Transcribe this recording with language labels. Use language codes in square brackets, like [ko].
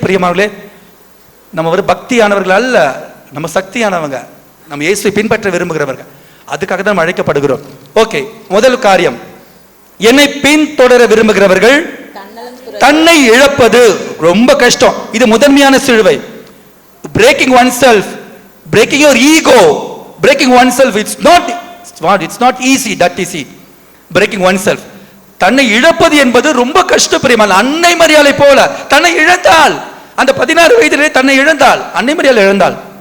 [ta] பிரியமானவர்களே, நம்ம ஒரு பக்தியானவர்கள் அல்ல, நம்ம சக்தியானவங்க, நம்ம இயேசுவை பின்பற்ற விரும்புகிறவர்கள். அதுக்காக தான் நம்ம அழைக்கப்படுகிறோம். ஓகே, முதல் காரியம், என்னை பின்தொடர விரும்புகிறவர்கள் தன்னை இழப்பது ரொம்ப கஷ்டம். இது முதன்மையான சிலுவை. [en] breaking oneself, breaking your ego, breaking oneself, it's not easy, that easy. breaking oneself, [ta] தன்னை இழப்பது என்பது ரொம்ப கஷ்டம். பிரியமான அன்னை மரியாளை போல தன்னை இழந்தாள். அந்த 16 வயதிலே தன்னை இழந்தாள், அன்னை மரியாள் இழந்தாள்.